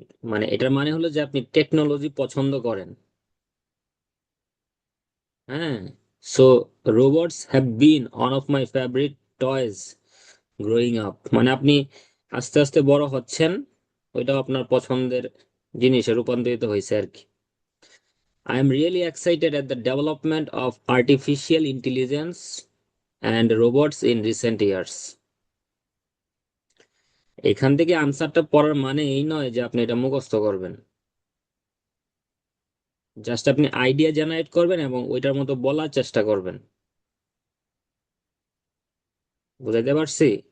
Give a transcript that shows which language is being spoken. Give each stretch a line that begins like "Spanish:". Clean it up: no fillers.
Bangla: মানে এটার মানে হলো যে আপনি টেকনোলজি পছন্দ করেন। হ্যাঁ।
English: so robots have been one of my favourite toys growing up,
Bangla: মানে আপনি আস্তে আস্তে বড় হচ্ছেন, ওইটাও আপনার পছন্দের জিনিসে রূপান্তরিত হয়েছে আর কি।
English: I am really excited at the development of artificial intelligence and robots in recent years.
Bangla: এখান থেকে আনসারটা পড়ার মানে এই নয় যে আপনি এটা মুখস্থ করবেন, জাস্ট আপনি আইডিয়া জেনারেট করবেন এবং ওইটার মতো বলার চেষ্টা করবেন। বুঝাইতে পারছি?